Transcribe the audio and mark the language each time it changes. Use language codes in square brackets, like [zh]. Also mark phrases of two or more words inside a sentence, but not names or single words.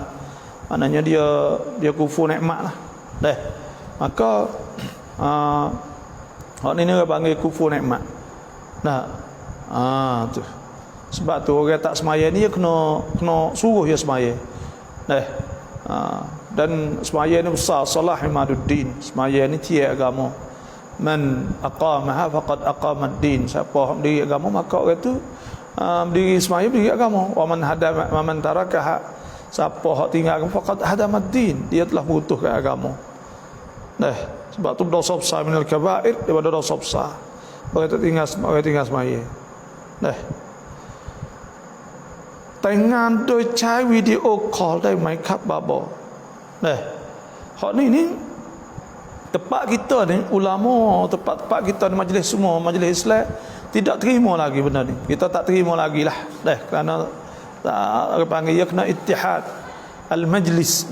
[ms] Maknanya dia kufur nikmat lah. Maka hak ni orang panggil kufur nikmat. Tu. Sebab tu orang tak semaya ni dia kena suruh dia semaya. Dan semaya ni besar, salah imaduddin. Semaya ni tiada agama. [ar] من أقامها فقد أقام الدين. [ms] Siapa berdiri agama maka orang tu berdiri semaya, berdiri agama. [ar] ومن تركها, [ms] siapa hak tinggal agama [ar] فقد هدم الدين. [ms] Dia telah merutuhkan agama. Sebab tu dosa besar [ar] من الكبائر [ms] daripada dosa besar. Orang tinggal semaya. Dengan [th] โดยใช้วิดีโอคอลได้ไหมครับบาบอ [ms] hak ni tempat kita ni ulama, tempat kita ni majlis semua, majlis Islam tidak terima lagi benda ni. Kita tak terima lagi lah. Kerana orang panggil dia kena [ar] اتحاد المجلس.